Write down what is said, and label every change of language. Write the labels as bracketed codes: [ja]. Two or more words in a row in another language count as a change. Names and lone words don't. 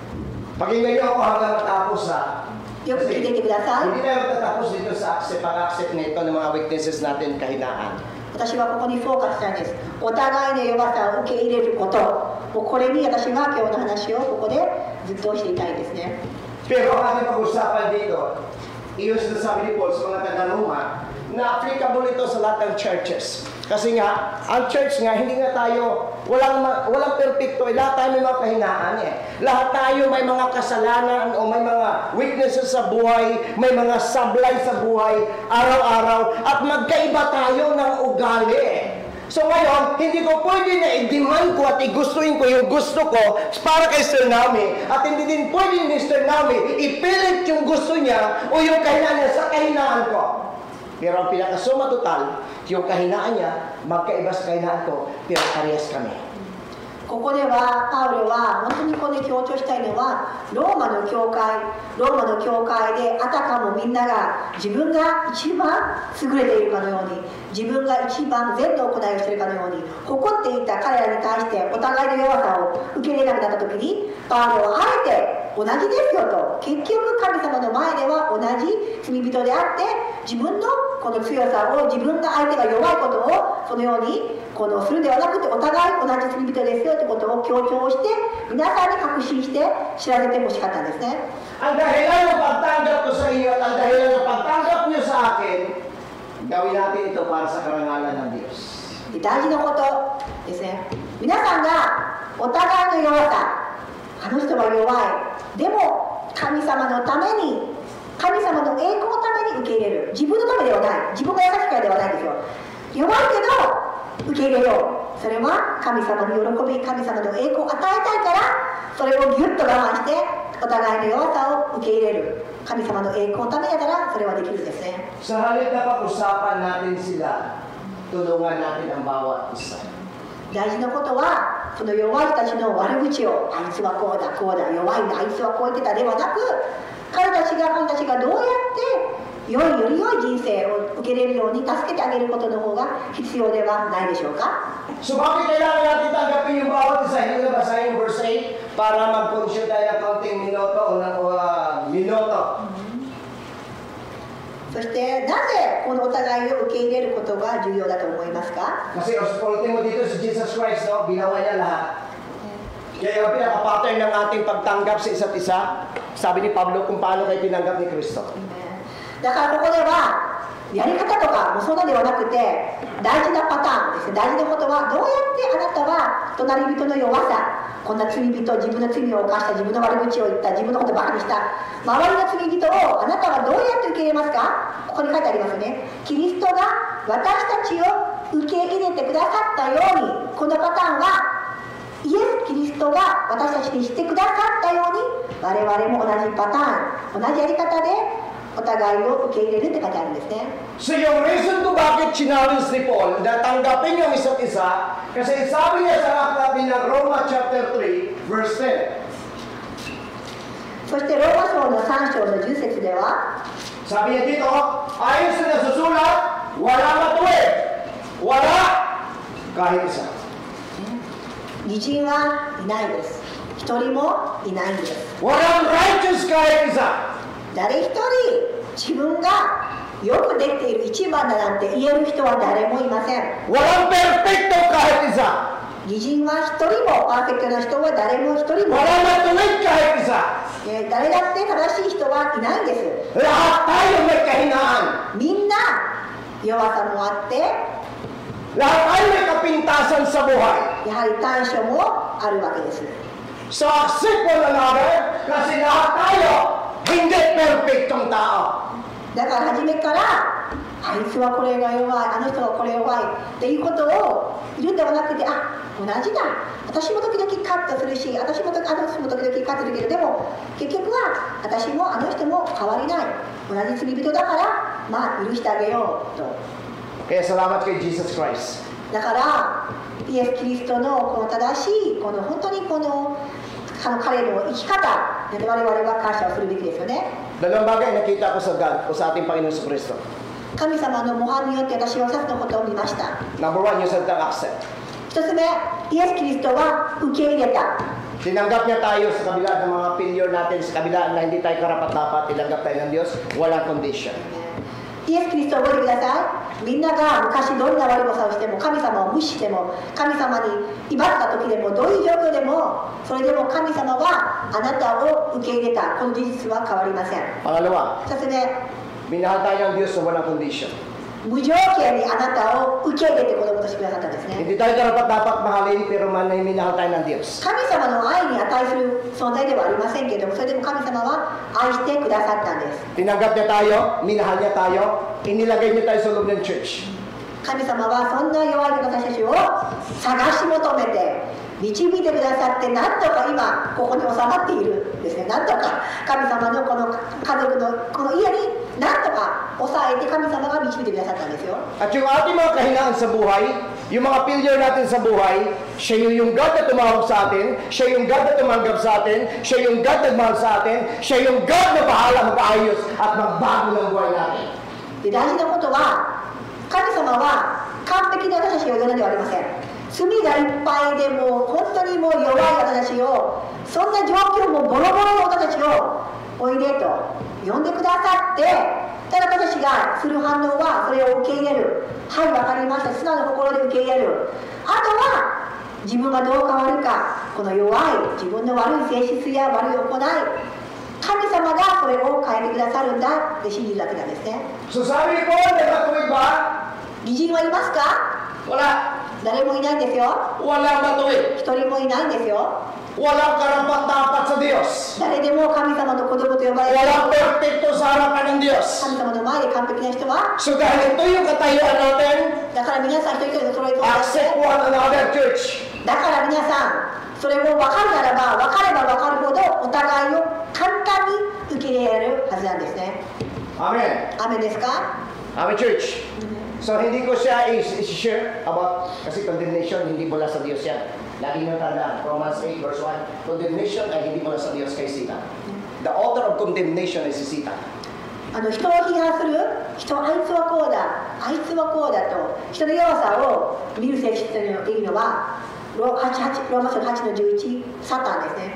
[tl] Pakinggan niyo ako hanggang matapos ha. [ja] よく聞いていてください。 [tl] Hindi tayo matatapos dito sa pag-accept nito ng mga witnesses natin kahinaan. [ja] 私はここにフォーカスしたんです。お互いの弱さを受け入れること。もうこれに私が今日の話をここでずっとしていたいんですね。 [tl] Pero ang ating pag-usapan dito, iyon sinasabi ni Paul sa mga taga-Roma, na applicable ito sa lahat ng churches. Kasi nga, ang church nga, hindi nga tayo, walang perfecto, lahat tayo may mga kahinaan eh. Lahat tayo may mga kasalanan o may mga weaknesses sa buhay, may mga sablay sa buhay, araw-araw, at magkaiba tayo ng ugali. So ngayon, hindi ko pwede na i-demand ko at igustuin ko yung gusto ko para kay Sir Naomi, at hindi din pwede ni Sir Naomi ipilit yung gusto niya o yung kahinaan niya sa kahinaan ko. Pero ang pinakasuma total, yung kahinaan niya, magkaiba sa kahinaan ko, pero parehas kami. [ja] ここではパウロは本当にここで強調したいのはローマの教会であたかもみんなが自分が一番優れているかのように自分が一番善の行いをしているかのように誇っていた彼らに対してお互いの弱さを受け入れなくなった時にパウロはあえて同じですよと結局神様の前では同じ罪人であって自分のこの強さを自分が相手が弱いことをそのようにするではなくてお互い同じ罪人ですよということを強調して皆さんに確信して知らせてほしかったんですね。 [tl] Ang dahilan ng pagtanggap ko sa iyo at ang dahilan ng pagtanggap niyo sa akin, gawin natin ito para sa karangalan ng Diyos. [ja] 大事なことですね。皆さんがお互いの弱さ、あの人は弱い。でも神様のために、神様の栄光のために受け入れる。自分のためではない。自分が優しいからではないんですよ。弱いけど受け入れよう。それは神様の喜び、神様の栄光を与えたいから、それをぎゅっと我慢してお互いの弱さを受け入れる。神様の栄光のためだからそれはできるんですね。 [tl] Sa halip na pag-usapan natin sila, tulungan natin ang bawat isa. [ja] 大事なことはその弱い人たちの悪口をあいつはこうだこうだ弱いんだあいつはこう言ってたではなく彼たちがどうやってより良い人生を受け入れるように助けてあげることの方が必要ではないでしょうか。 [tl] So bakit kailangan natin tanggapin yung bawat isa? Hindi na basahin yung verse 8 para mag-consume tayo ng kaunting minuto o ng minuto. [ja] そしてなぜこのお互いを受け入れることが重要だと思いますか？ [tl] Kasi ultimo dito si Jesus Christ, no? Ginawa niya lahat. Kaya yung pinaka-pattern ng ating pagtanggap sa isa't isa, sabi ni Pablo kung paano kayo tinanggap ni Kristo. [ja] だからここではやり方とかもそうのではなくて大事なパターンですね。大事なことはどうやってあなたは隣人の弱さ、こんな罪人、自分の罪を犯した、自分の悪口を言った、自分のことばかりした周りの罪人をあなたはどうやって受け入れますか？ここに書いてありますね。キリストが私たちを受け入れてくださったように、このパターンはイエス・キリストが私たちにしてくださったように我々も同じパターン、同じやり方でお互いを受け入れるって書いてあるんですね。 [tl] So yung reason kung bakit challenge ni Paul na tanggapin yung isa't isa, kasi sabi niya sa aklat ng Roma chapter 3, verse 10. [ja] そしてローマ書の3章の10節では [tl] Sabi niya dito, ayon sa nasusulat, wala matuwid, wala kahit isa. [ja] 義人はいないです。一人もいないんです。 [tl] Walang righteous kahit isa. [ja] 誰一人自分がよくできている一番だなんて言える人は誰もいません。 [tl] Walang perfecto kahit isa. [ja] 義人は一人も、パーフェクトな人は誰も一人も、 [tl] Walang matuwid kahit isa. [ja] 誰だって正しい人はいないんです。 [tl] Lahat tayo may kahinaan. [ja] みんな弱さもあって、 [tl] Lahat tayo may kapintasan sa buhay. [ja] やはり短所もあるわけです。 [tl] So [en] accept one another [tl] kasi lahat tayo hindi perfectong tao. [ja] だから初めからあいつはこれが弱い、あの人はこれ弱いっていうことを言うんではなくて、あ、同じだ、私も時々カットするし、あの人も時々カットするけど、でも結局は私もあの人も変わりない、同じ罪人だからまあ許してあげようと。 [tl] Kaya salamat kay Jesus Christ. [ja] だからイエス・キリストのこの正しいこの本当にこの彼の生き方で我々は感謝をするべきですよね。 [tl] Dalawang bagay nakita ko sa God o sa ating Panginoon sa Kristo. [ja] 神様の模範によって私は2つのことを見ました。 [en] Number one, [tl] yung salitang accept. [ja] 1 つ目、イエス・キリストは受け入れた。 [tl] Tinanggap niya tayo sa kabila ng mga failure natin, sa kabila na hindi tayo karapat-dapat, tinanggap tayo ng Diyos, walang condition. [ja] イエス・キリストを覚えてください。みんなが昔どんな悪いことをしても、神様を無視しても、神様に威張った時でも、どういう状況でも、それでも神様はあなたを受け入れた。この事実は変わりません。 [tl] Pangalawa, [ja] 2つ目、 [tl] minahal tayo ng Diyos na walang condition. [ja] 無条件にあなたを受け入れて子供としてくださったんですね。 [tl] Hindi tayo karapat-dapat mahalin, pero minahal tayo ng Diyos. 神様の愛に値する存在ではありませんけれども、それでも神様は愛してくださったんです。 Tinanggap niya tayo, minahal niya tayo, inilagay niya tayo sa loob ng church. [ja] 神様はそんな弱い私たちを探し求めて導いてくださって、なんとか今ここに収まっているんですね。なんとか神様のこの家族のこの家になんとか抑えて神様が導いてくださったんですよ。 [tl] At yung ating mga kahinaan sa buhay, yung mga failure natin sa buhay, siya yung God na tumawag sa atin, siya yung God na tumanggap sa atin, siya yung God na nagmahal sa atin, siya yung God na bahala mag-ayos at magbago ng buhay natin. [ja] で大事なことは、神様は完璧な私たちを呼んだのではありません。罪がいっぱいでもう本当にもう弱い私たちを、そんな状況もボロボロの私たちをおいでと呼んでくださって、ただ私がする反応はそれを受け入れる。はい、わかりました。素直な心で受け入れる。あとは自分がどう変わるか、この弱い自分の悪い性質や悪い行い、神様がそれを変えてくださるんだって信じるだけなんですね。 [tl] So sabi ko, nagkatuwid ba? [ja] 義人はいますか？ [tl] Wala. [ja] 誰もいないんですよ。 [tl] Walang matuwid. [ja] 一人もいないんですよ。 [tl] Walang karapat-dapat sa Diyos. [ja] 誰でも神様の子供と呼ばれる。 [tl] Walang perfecto sa harapan ng Diyos. [ja] 神様の前で完璧な人は、 [tl] So dahil ito yung katayuan natin, [ja] だから皆さん一人一人の揃いと [en] accept one another, church. [ja] だから皆さん、それを分かるならば分かれば分かるほどお互いを簡単に受け入れられるはずなんですね。 Amen. アーメンですか？ [en] Amen, church. [tl] So hindi ko siya i-share about, kasi condemnation, hindi mula sa Diyos yan. Lagi nyo tandaan, Romans 8 verse 1, condemnation ay hindi mula sa Diyos kay Satan. [en] The author of condemnation is si Satan. [ja] 人を批判する人、あいつはこうだ、あいつはこうだと人の弱さを見る性質というのはローマ書8の11、サタンですね。